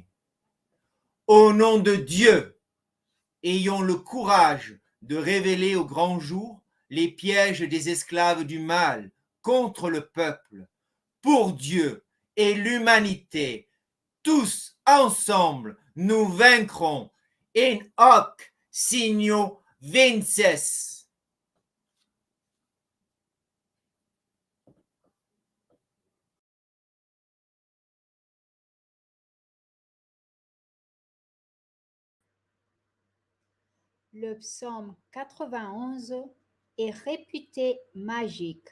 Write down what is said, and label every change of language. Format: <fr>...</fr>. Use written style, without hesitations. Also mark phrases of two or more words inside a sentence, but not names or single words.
<fr>Au nom de Dieu, ayons le courage de révéler au grand jour les pièges des esclaves du mal contre le peuple, pour Dieu et l'humanité. Tous ensemble, nous vaincrons.</fr> <la>In hoc signo vinces.</la> <fr>Le psaume 91 est réputé magique.</fr>